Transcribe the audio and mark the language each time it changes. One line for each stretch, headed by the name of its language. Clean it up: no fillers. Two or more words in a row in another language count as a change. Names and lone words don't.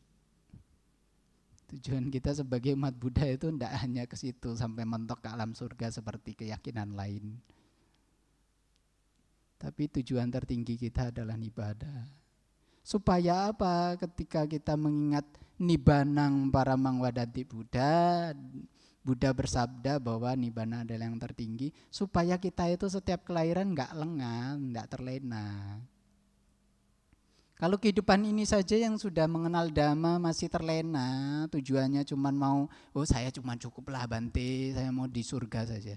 Indonesian: Tujuan kita sebagai umat Buddha itu enggak hanya ke situ sampai mentok ke alam surga seperti keyakinan lain. Tapi tujuan tertinggi kita adalah nibbana. Supaya apa? Ketika kita mengingat
Pali: nibbanang paramang wadanti Buddha,
Indonesian: Buddha bersabda bahwa nibbana adalah yang tertinggi, supaya kita itu setiap kelahiran enggak lengah, enggak terlena. Kalau kehidupan ini saja yang sudah mengenal Dhamma masih terlena, tujuannya cuma mau, oh saya cuma cukuplah Bante, saya mau di surga saja.